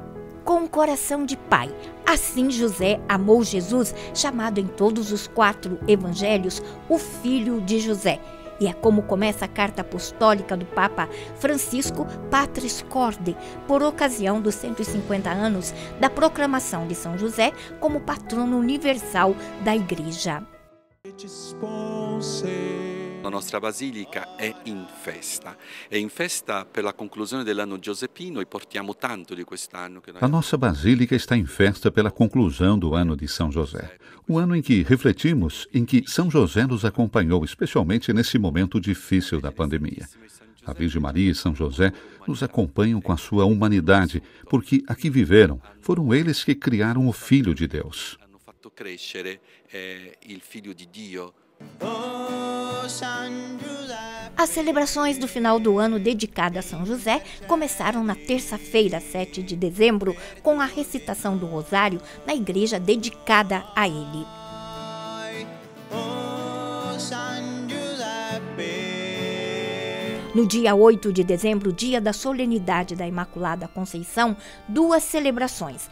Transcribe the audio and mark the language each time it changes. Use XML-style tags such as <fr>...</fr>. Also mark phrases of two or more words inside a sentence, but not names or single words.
<pt>Com o coração de pai, assim José amou Jesus, chamado em todos os 4 evangelhos o Filho de José. E é como começa a carta apostólica do Papa Francisco Patris Corde, por ocasião dos 150 anos da proclamação de São José como patrono universal da Igreja.</pt> <it>La nostra basilica è in festa per la conclusione dell'anno giuseppino e portiamo tanto di quest'anno.</it> <pt>A nossa basílica está em festa pela conclusão do ano de São José. O ano em que refletimos em que São José nos acompanhou, especialmente nesse momento difícil da pandemia. A Virgem Maria e São José nos acompanham com a sua humanidade, porque aqui viveram, foram eles que criaram o Filho de Deus.</pt> <it>Hanno fatto crescere il Figlio di Dio.</it> <pt>As celebrações do final do ano dedicadas a São José começaram na terça-feira, 7 de dezembro, com a recitação do Rosário na igreja dedicada a ele. No dia 8 de dezembro, dia da solenidade da Imaculada Conceição, 2 celebrações.</pt>